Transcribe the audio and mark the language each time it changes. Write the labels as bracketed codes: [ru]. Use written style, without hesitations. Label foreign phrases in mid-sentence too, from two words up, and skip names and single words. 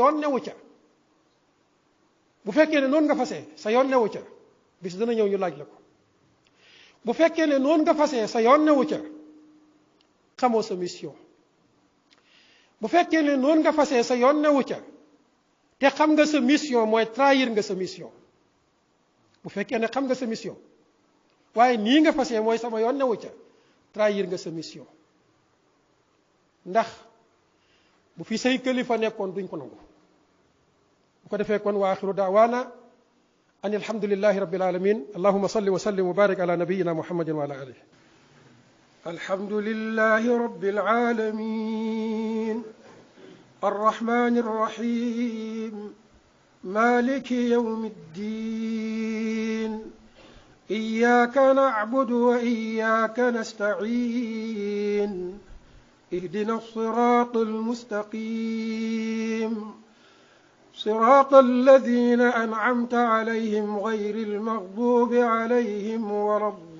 [wo] yoon newu ca bu fekkee ne noonu nga fasee sa yoon newu ca bis dana ñëw ñu laaj la ko bu fekkee ne noonu nga fasee sa yoon newu ca xamoo sa mission bu fekkee ne noonu nga fasee sa yoon newu ca te xam nga sa mission mooy trahir nga sa mission bu fekkee ne xam nga sa mission waaye nii nga fasee mooy sama yoon newu ca trahir nga sa mission ndax bu fi say kilifa nekkoon duñ ko nangu bu ko defee kon [ar] وآخر دعوانا أن الحمد لله رب العالمين اللهم صل و وسلم وبارك على نبينا محمد وعلى آله الحمد لله رب العالمين الرحمن الرحيم مالك يوم الدين إياك نعبد وإياك نستعين اهدنا الصراط المستقيم صراط الذين أنعمت عليهم غير المغضوب عليهم ولا